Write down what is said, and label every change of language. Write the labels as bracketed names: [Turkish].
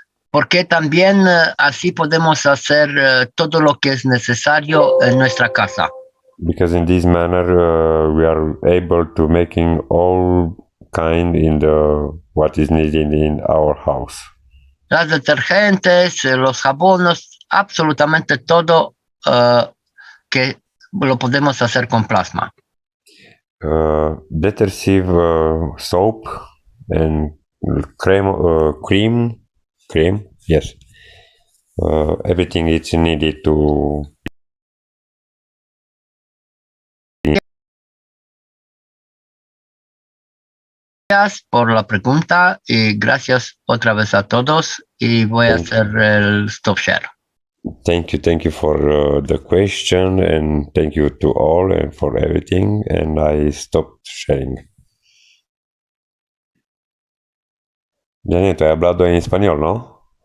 [Spanish] Porque también así podemos hacer todo lo que es necesario en nuestra casa. [English] Because in this manner we are able to making all kind in what is needed in our house. [Spanish] Las detergentes, los jabones, absolutamente todo que lo podemos hacer con plasma. [English] Detersive soap and cream, yes. Everything is needed to. [Spanish] Gracias por la pregunta y gracias otra vez a todos y voy a hacer el stop share. [English] Thank you for the question and thank you to all and for everything and I stopped sharing. [Spanish] Janet, he hablado en español, ¿no?